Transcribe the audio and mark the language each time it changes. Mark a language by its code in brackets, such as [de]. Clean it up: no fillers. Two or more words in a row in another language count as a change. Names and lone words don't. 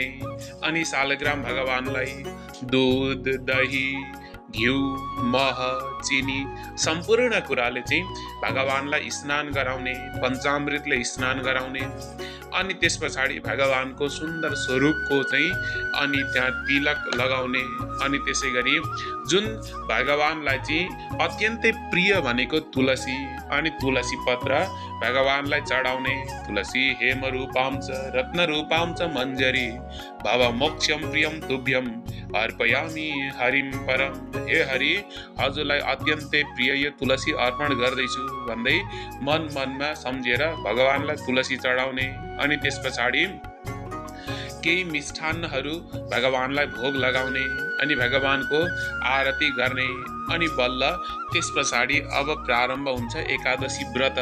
[ne] अनि शालग्राम भगवानलाई दूध, दही, घिउ, मह, चिनी सम्पूर्ण कुराले चाहिँ भगवानलाई स्नान गराउने, पञ्चामृतले स्नान गराउने। अनि त्यस पछाडि भगवानको सुन्दर स्वरूपको चाहिँ अनि त्यहाँ तिलक लगाउने। अनि त्यसै गरी जुन भगवानलाई चाहिँ अत्यन्तै प्रिय भनेको तुलसी, अनि तुलसी पत्र भगवानलाई चढाउने। [sa] तुलसी हेम रूपां च रत्न रूपां च मञ्जरी भव मोक्षम प्रियम तुभ्यम अर्पयामि हरिम परम। [ne] हे हरि, हजुरलाई अत्यन्तै प्रिय यो तुलसी अर्पण गर्दैछु भन्दै मनमा सम्झेर भगवानलाई तुलसी चढाउने। अनि त्यस पछाडि केही मिष्ठान्नहरू भगवानलाई भोग लगाउने, अनि भगवानको आरती गर्ने। अनि बल्ल त्यस पछाडि अब प्रारम्भ हुन्छ एकादशी व्रत।